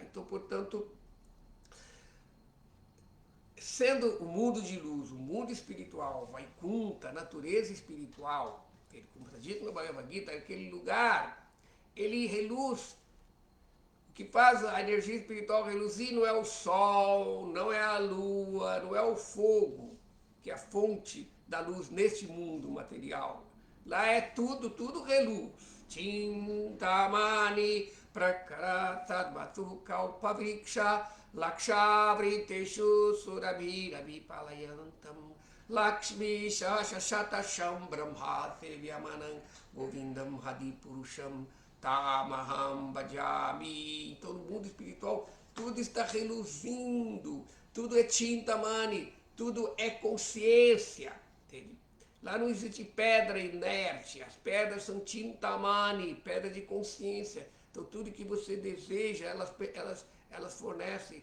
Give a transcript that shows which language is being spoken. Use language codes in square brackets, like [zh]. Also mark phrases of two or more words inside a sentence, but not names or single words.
[pt] Então, portanto, sendo o mundo de luz, o mundo espiritual, Vaikunta, natureza espiritual, como está dito no Bhagavad Gita, aquele lugar, ele reluz. O que faz a energia espiritual reluzir não é o sol, não é a lua, não é o fogo, que é a fonte da luz neste mundo material. Lá é tudo reluz. [sa] Chintamani Prakaratamadvatu Kalpavriksha Lakshavriteshu Surabhira Vipalayantam Lakshmi Shashasham Brahma Sevyamanam Govindam Hadipurusham Tamaham Bhajami. [pt] Então, no mundo espiritual, tudo está reluzindo, tudo é Chintamani, tudo é consciência. Entende? Lá não existe pedra inerte, as pedras são Chintamani, pedra de consciência. Então, tudo que você deseja, elas fornecem.